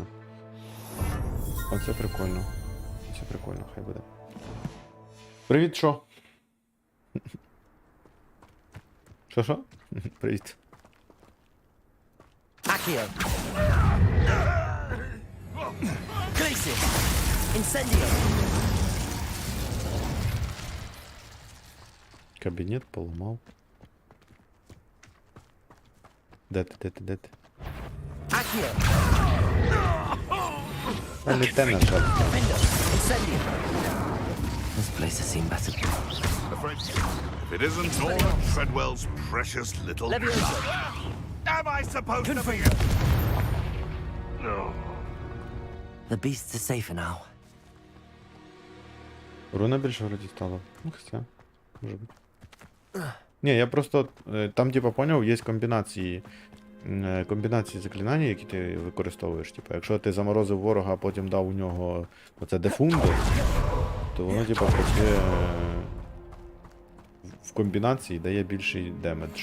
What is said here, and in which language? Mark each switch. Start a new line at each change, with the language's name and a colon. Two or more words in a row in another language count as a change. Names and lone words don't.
Ukrainian: Оце прикольно. Оце прикольно, хай буде. Привіт, що? Що? Привіт. Accio. Crisis. Incendio. Кабінет поламав. Де ти? Accio. А не те, на жаль. Incendio.
English: This place has seen better. Afraid if it isn't Lord Treadwell's precious little Leviosa. Am I supposed to be? No. The beasts are safer now.
Ukrainian: Руна більше вроді стало. Ну, хоча, може бути. Ні, я просто, там, типа, поняв, є комбінації комбінації заклинань, які ти використовуєш. Типу, якщо ти заморозив ворога, а потім дав у нього оце дефунди, то воно типу, працює в комбінації, дає більший демедж.